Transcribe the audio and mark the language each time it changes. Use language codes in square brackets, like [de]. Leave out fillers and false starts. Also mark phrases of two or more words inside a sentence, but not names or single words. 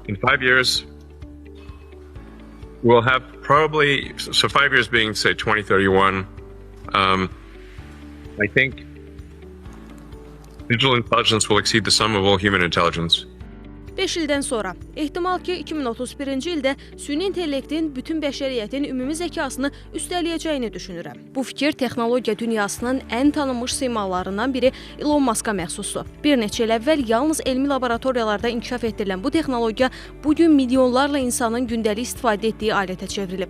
[en] 5 years, we'll have probably, so 5 years being, say, 2031, I think digital intelligence will exceed the sum of all human intelligence. [az] 5 ildən sonra, ehtimal ki, 2031-ci ildə süni intellektin bütün bəşəriyyətin ümumi zəkasını üstələyəcəyini düşünürəm. Bu fikir texnologiya dünyasının ən tanınmış simalarından biri Elon Musk'a məxsusdur. Bir neçə il əvvəl yalnız elmi laboratoriyalarda inkişaf etdirilən bu texnologiya bugün milyonlarla insanın gündəlik istifadə etdiyi alətə çevrilib.